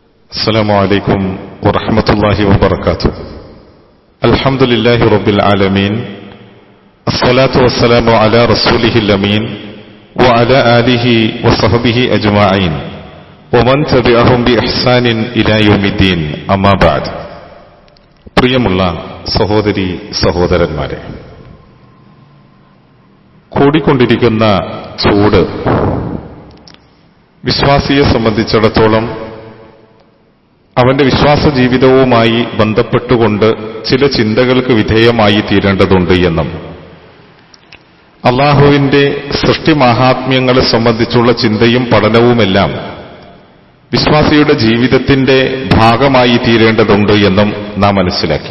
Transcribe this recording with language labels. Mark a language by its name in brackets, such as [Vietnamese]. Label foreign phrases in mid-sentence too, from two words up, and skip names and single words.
[Arabic] السلام عليكم ورحمة الله وبركاته. الحمد لله رب العالمين. الصلاة والسلام على رسوله الأمين وعلى آله وصحبه أجمعين ومن تبعهم بإحسان إلى يوم الدين. أما بعد. [Malayalam] പ്രിയമുള്ള സഹോദരി സഹോദരന്മാരെ, കൂടിക്കൊണ്ടിരിക്കുന്ന ചൂട് വിശ്വാസിയെ സംബന്ധിച്ചിടത്തോളം അവന്റെ വിശ്വാസ ജീവിതവുമായി ബന്ധപ്പെട്ടുകൊണ്ട് ചില ചിന്തകൾക്ക് വിധേയമായി തീരേണ്ടതുണ്ട് എന്നും അള്ളാഹുവിന്റെ സൃഷ്ടി മാഹാത്മ്യങ്ങളെ സംബന്ധിച്ചുള്ള ചിന്തയും പഠനവുമെല്ലാം വിശ്വാസിയുടെ ജീവിതത്തിന്റെ ഭാഗമായി തീരേണ്ടതുണ്ട് എന്നും നാം മനസ്സിലാക്കി.